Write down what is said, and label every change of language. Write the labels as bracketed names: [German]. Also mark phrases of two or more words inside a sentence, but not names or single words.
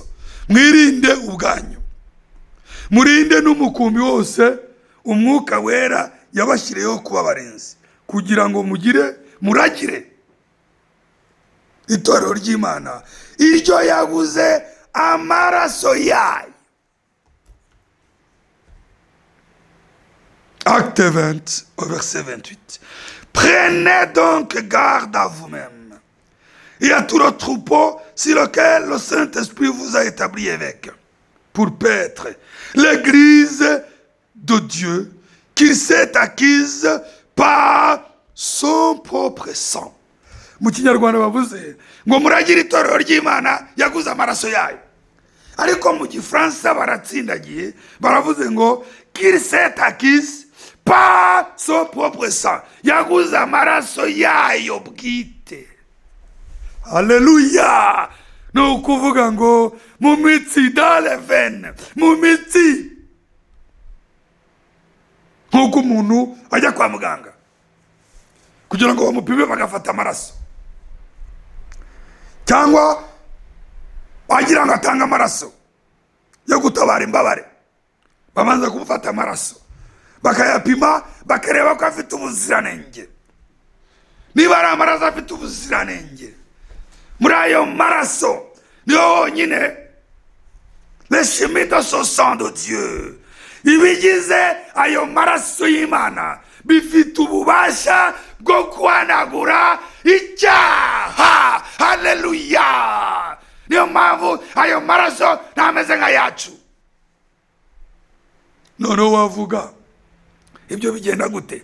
[Kinyarwanda] Mwirinde ubwanyu. Murinde n'umukumbi wose umwuka wera yabashiriyeho kuba barenzi, kugira ngo muragire itorero ry'Imana iryo yaguze amaraso yayo. [French] Acte 20 au verset 28. Prenez donc garde à vous-même et à tout le troupeau sur lequel le Saint-Esprit vous a établi évêque, pour paître l'église de Dieu qu'il s'est acquise par son propre sang. [Kinyarwanda] Mu Kinyarwanda bavuze ngo muragire itorero ry'Imana yaguze amaraso yayo, ariko mu Gifaransa baratsindagiye baravuze ngo [French] qu'il s'est acquise par son propre sang, [Kinyarwanda] yaguze amaraso yayo bwite. Haleluya! No ukuvuga ngo mu mitsi, [French] dans les veines, [Kinyarwanda] mu mitsi. Nk'uko umuntu ajya kwa muganga kugira ngo bamupime bagafata amaraso, cyangwa wagira ngo atanga amaraso yo gutabara imbabare, bamanza kumufata amaraso bakayapima bakareba ko afite ubuziranenge. Niba ari amaraso afite ubuziranenge, muri ayo maraso niho honyine [French] les chemins de ce sang de Dieu, [Kinyarwanda] ibigize ayo maraso y'Imana bifite ububasha bwo kwanagura icyaha. Haleluya! Niyo mpamvu ayo maraso ntameze nka yacu. Noneho wavuga ibyo bigenda gute?